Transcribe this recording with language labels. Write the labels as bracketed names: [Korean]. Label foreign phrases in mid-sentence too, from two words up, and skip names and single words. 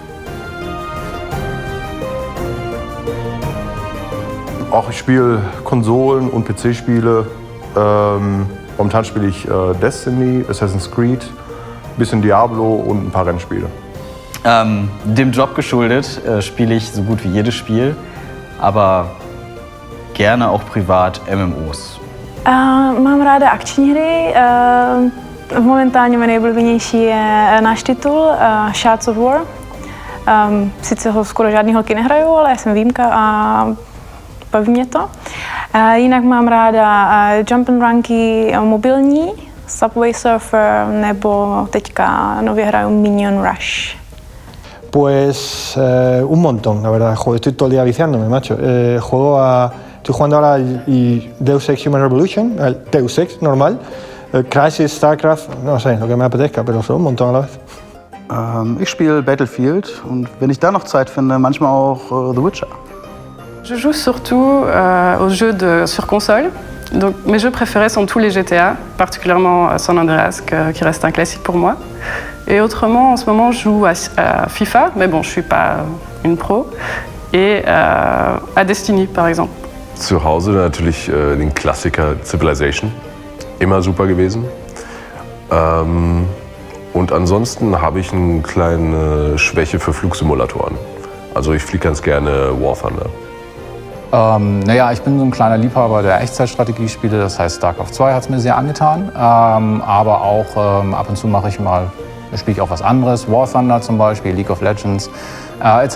[German] Auch ich spiele Konsolen- und PC-Spiele. Momentan spiele ich Destiny, Assassin's Creed, ein bisschen Diablo und ein paar Rennspiele. Dem Job geschuldet spiele ich so gut wie jedes Spiel, aber gerne auch privat MMOs. [Czech] Mám ráda akční hry. Momentálně moje nejblíbenější je náš titul Shards of War. Sice ho skoro žádný holky nehrajou, ale já jsem výjimka a baví mě to. Jinak mám ráda [English] jump and runky [Czech] mobilní, Subway Surfer nebo teďka nově hraju Minion Rush. [Spanish] Pues un montón, la verdad. Joder, estoy todo el día viciándome, macho. Estoy jugando ahora el Deus Ex Human Revolution, el Deus Ex normal, Crysis, StarCraft, no sé, lo que me apetezca, pero son un montón a la vez. [German] Ich spiele Battlefield und wenn ich da noch Zeit finde, manchmal auch The Witcher. [French] Je joue surtout aux jeux sur console. Donc, mes jeux préférés sont tous les GTA, particulièrement San Andreas, qui reste un classique pour moi. Et autrement, en ce moment, je joue à FIFA, mais bon, je ne suis pas une pro, et à Destiny, par exemple. [German] Zu Hause natürlich den Klassiker Civilization, immer super gewesen. Und ansonsten habe ich eine kleine Schwäche für Flugsimulatoren. Also ich fliege ganz gerne War Thunder. Naja, ich bin so ein kleiner Liebhaber der Echtzeitstrategiespiele, das heißt StarCraft 2 hat es mir sehr angetan, aber auch ab und zu spiele ich auch was anderes, War Thunder zum Beispiel, League of Legends, etc.